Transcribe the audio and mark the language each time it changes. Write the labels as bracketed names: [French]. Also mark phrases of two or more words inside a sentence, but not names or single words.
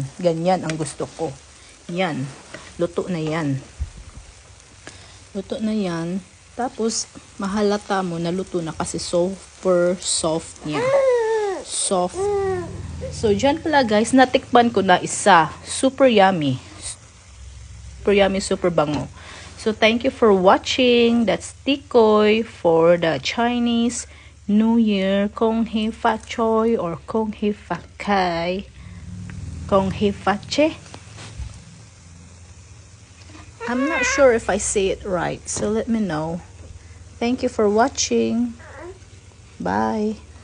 [Filipino] Ganyan ang gusto ko. Yan, luto na yan. Luto na yan. Tapos, mahalata mo na luto na kasi [English] super soft [Filipino] niya. Soft. So, dyan pala guys, natikman ko na isa. [English] Super yummy. Super yummy, super bango. So, thank you for watching. That's tikoy for the Chinese New Year. [Cantonese] Kong Hei Fa Choi or Kong Hei Fa Kai. Kong Hei Fa Che. [English] I'm not sure if I say it right. So, let me know. Thank you for watching. Bye.